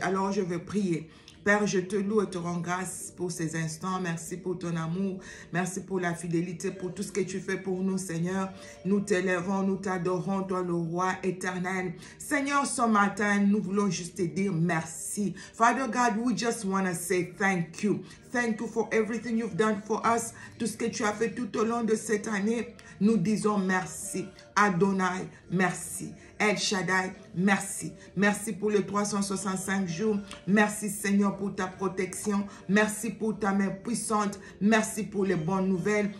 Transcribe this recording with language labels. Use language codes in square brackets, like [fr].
[fr] Alors je vais prier. Père, je te loue et te rends grâce pour ces instants. Merci pour ton amour. Merci pour la fidélité, pour tout ce que tu fais pour nous, Seigneur. Nous t'élèvons, nous t'adorons, toi le roi éternel. Seigneur, ce matin, nous voulons juste te dire merci. [en] Father God, we just want to say thank you. Thank you for everything you've done for us. [fr] Tout ce que tu as fait tout au long de cette année, nous disons merci. Adonai, merci. El Shaddai, merci. Merci pour les 365 jours. Merci Seigneur pour ta protection. Merci pour ta main puissante. Merci pour les bonnes nouvelles.